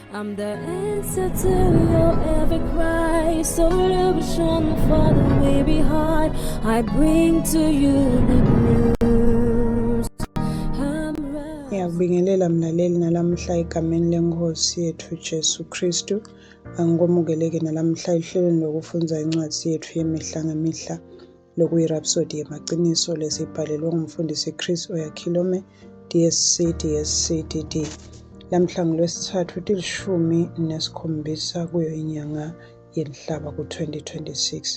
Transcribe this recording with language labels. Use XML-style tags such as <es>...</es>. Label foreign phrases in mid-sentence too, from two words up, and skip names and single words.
<en>I'm the answer to your every cry. Solution for the way behind. I bring to you the news.</en> <ss>Ngiyakubingelela mlaleli nalamhla egameni lenkosi yethu Jesu Kristu. Angikomukeleke nalamhla ehlelweni lokufunda incwadi yethu yemihla ngemihla lokuyirhapsodi yemaqiniso lesibhalelwe ngumfundisi Chris Oyakhilome DSC lamhla ngolwesithathu tilishumi nesikhombisa kuyo inyanga yenhlaba ku-2026.</ss>